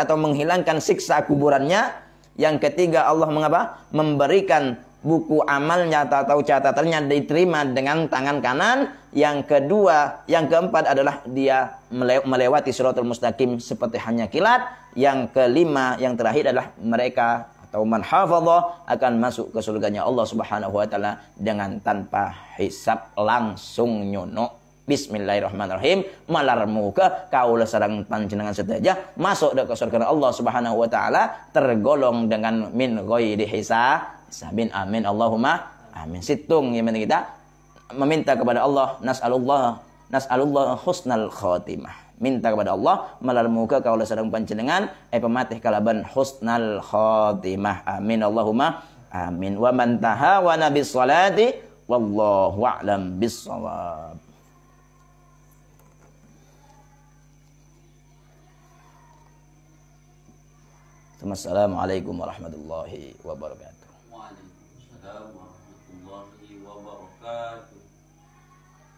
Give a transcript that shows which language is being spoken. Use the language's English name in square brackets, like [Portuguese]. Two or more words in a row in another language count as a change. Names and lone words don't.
[Indonesian] atau menghilangkan siksa kuburannya, yang ketiga Allah memberikan buku amalnya atau catatannya diterima dengan tangan kanan, yang keempat adalah dia melewati [Arabic] صراط المستقيم [Indonesian] seperti hanya kilat, yang kelima, yang terakhir adalah mereka atau [Arabic] من حافظ [Indonesian] akan masuk ke surganya Allah [Arabic] سبحانه وتعالى [Indonesian] dengan tanpa hisab, langsung nyono. [Arabic] Bismillahirrahmanirrahim, [Madurese] malar muka kaula sareng panjenengan sedaya [Indonesian] masuk ke surga Allah [Arabic] سبحانه وتعالى [Indonesian] tergolong dengan [Arabic] من غير حساب. Sabin, آمين، اللهم آمين. [Indonesian] Situng yang kita meminta kepada Allah, [Arabic] نسأل الله حسن الخاتمة, [Indonesian] minta kepada Allah [Madurese] malar muka kaula sareng panjenengan pematih kalaban [Arabic] حسن الخاتمة، آمين، اللهم آمين. ومن تهاون بالصلاة والله أعلم بالصواب. السلام عليكم ورحمة الله وبركاته. وعليكم السلام ورحمة الله وبركاته.